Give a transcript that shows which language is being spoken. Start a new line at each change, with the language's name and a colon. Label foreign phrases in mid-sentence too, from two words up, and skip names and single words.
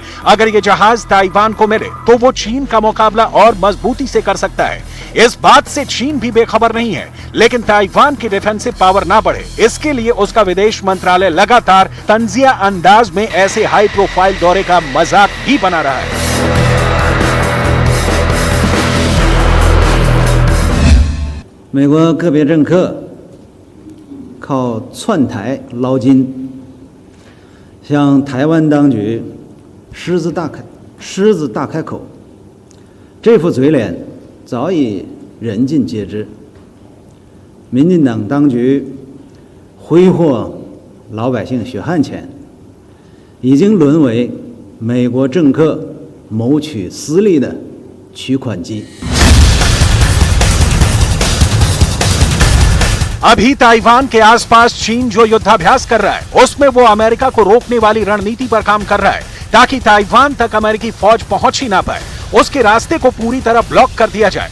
Hindi: अगर ये जहाज ताइवान को मिले तो वो चीन का मुकाबला और मजबूती से कर सकता है। इस बात से चीन भी बेखबर नहीं है, लेकिन ताइवान की
English: defensive power
Hindi: ना बढ़े इसके लिए उसका विदेश मंत्रालय लगातार तंजिया अंदाज में ऐसे
English: high profile
Hindi: दौरे का मजाक भी बना रहा है।
Chinese: 美国个别政客靠窜台捞金，向台湾当局狮子大开口，这副嘴脸早已人尽皆知。民进党当局挥霍老百姓血汗钱，已经沦为美国政客谋取私利的取款机。
Hindi: अभी ताइवान के आसपास चीन जो युद्धाभ्यास कर रहा है उसमें वो अमेरिका को रोकने वाली रणनीति पर काम कर रहा है ताकि ताइवान तक अमेरिकी फौज पहुंच ही ना पाए, उसके रास्ते को पूरी तरह ब्लॉक कर दिया जाए।